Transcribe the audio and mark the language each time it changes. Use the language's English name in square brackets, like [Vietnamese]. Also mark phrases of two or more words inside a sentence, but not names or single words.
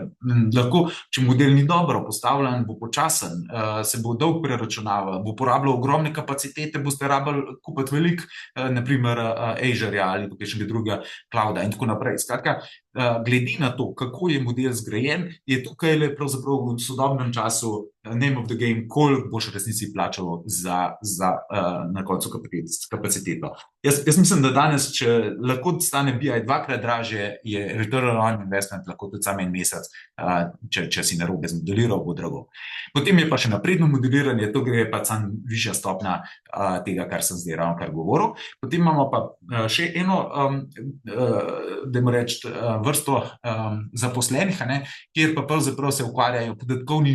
[Slovenian] Lahko, če model ni dobro postavljen, bo počasen, se bo dolgo preračunaval, bo porabljal ogromne kapacitete, boste rabili kupiti veliko, naprimer Azure ali pa kakšnega drugega clouda in tako naprej. Skratka, glede na to, kako je model zgrajen, je tukaj le pravzaprav v sodobnem času [English] name of the game, [Slovenian] koliko boš v resnici plačal za na koncu kapaciteto. Jaz mislim, da danes, če lahko stane BI 2-krat dražje, je [English] return on investment [Slovenian] lahko tudi samo en mesec, če si narobe zmodeliral, bo drago. Potem je pa še napredno modeliranje, to gre pa sam višja stopnja tega, kar sem zdaj ravnokar govoril. Potem imamo pa še eno, dajmo reči, vrsto zaposlenih, kjer pa pravzaprav se ukvarjajo podatkovni